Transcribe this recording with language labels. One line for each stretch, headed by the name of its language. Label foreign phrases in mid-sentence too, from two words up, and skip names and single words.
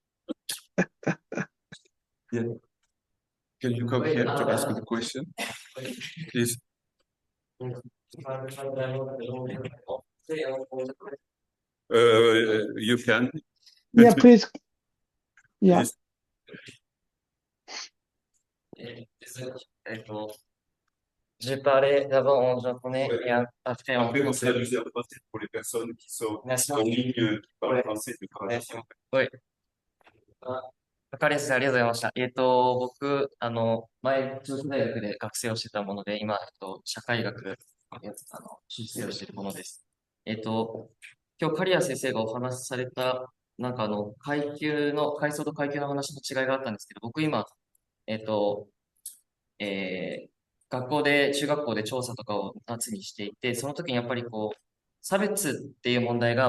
English: Yeah. Can you come here to ask the question? Please. You can. Yeah, please. Yeah.
French: J'ai parlé d'abord en japonais et après en français. Pour les personnes qui sont Merci. en ligne, qui parlent français, qui parlent Merci. Oui.
Japanese: カリヤ先生、ありがとうございました。僕、前、中国大学で学生をしてたもので、今、社会学、修士生をしているものです。今日、カリヤ先生がお話しされた、階層と階級の話の違いがあったんですけど、僕今、中学校で調査とかを夏にしていて、その時にやっぱり差別っていう問題が